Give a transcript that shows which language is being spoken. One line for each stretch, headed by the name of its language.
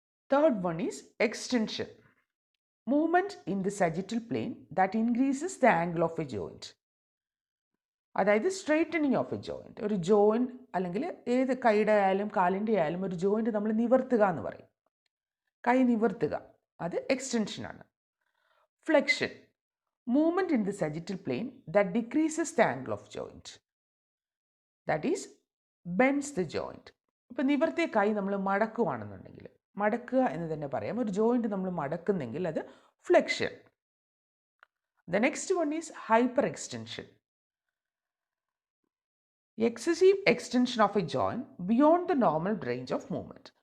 English: Third one is extension: movement in the sagittal plane that increases the angle of a joint.
Malayalam: അതായത്
English: Straightening of a joint.
Malayalam: ഒരു joint അല്ലെങ്കിൽ ഏത് കൈയുടെ ആയാലും കാലിൻ്റെ ആയാലും ഒരു ജോയിൻറ്റ് നമ്മൾ നിവർത്തുക എന്ന് പറയും. കൈ നിവർത്തുക, അത് എക്സ്റ്റൻഷനാണ്.
English: Flexion: movement in the sagittal plane that decreases the angle of joint, that is bends the joint.
Malayalam: ഇപ്പോൾ നിവർത്തിയ കൈ നമ്മൾ മടക്കുകയാണെന്നുണ്ടെങ്കിൽ, മടക്കുക എന്ന് തന്നെ പറയാം, ഒരു ജോയിൻറ്റ് നമ്മൾ മടക്കുന്നെങ്കിൽ അത് flexion.
English: The next one is hyper extension: excessive extension of a joint beyond the normal range of movement.